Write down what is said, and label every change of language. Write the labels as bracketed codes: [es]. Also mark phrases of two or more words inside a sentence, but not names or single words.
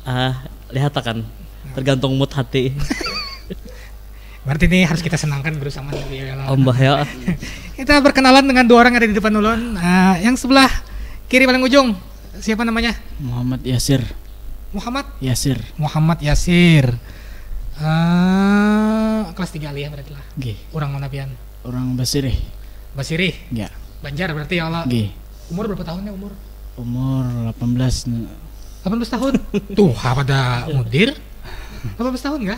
[id] Lihat kan. Tergantung mood hati. Berarti ini harus kita senangkan Guru Saman ya. Mbah ya. Kita berkenalan dengan dua orang yang ada di depan ulun. Yang sebelah kiri paling ujung siapa namanya? Muhammad Yasir. Muhammad Yasir. Kelas 3 aliyah berarti lah. Nggih. [bjn] Orang mana pian? [id] Orang Basirih. Basirih. Ya. Banjar berarti ya Allah. Nggih. Umur berapa tahunnya umur? Umur 18 tahun. Tuh, pada mudir. 18 tahun enggak?